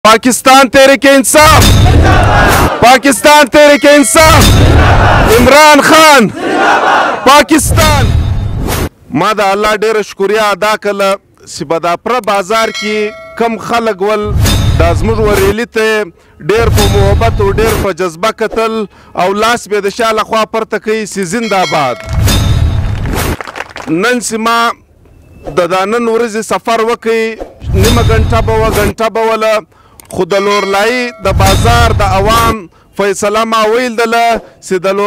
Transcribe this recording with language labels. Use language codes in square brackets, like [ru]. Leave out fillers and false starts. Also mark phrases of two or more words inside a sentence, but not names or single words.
[ps] पाकिस्तान तहरीक इंसाफ, पाकिस्तान तहरीक इंसाफ, इमरान खान, पाकिस्तान। ما د الله ډیره شکریا ادا کړله چې په دا پره بازار کې کم خلک ول دا زموږ وریلي ته ډیر په محبت او ډیر په جذبه کتل او لاس به د شا لخوا پورته کوي چې زنده باد. نن چې ما د دا نن ورځې سفر وکړي نیمه ګنټه به وه ګنټه به وله خو د لورلایي د بازار د عوام فیصله ما ویل دله چې د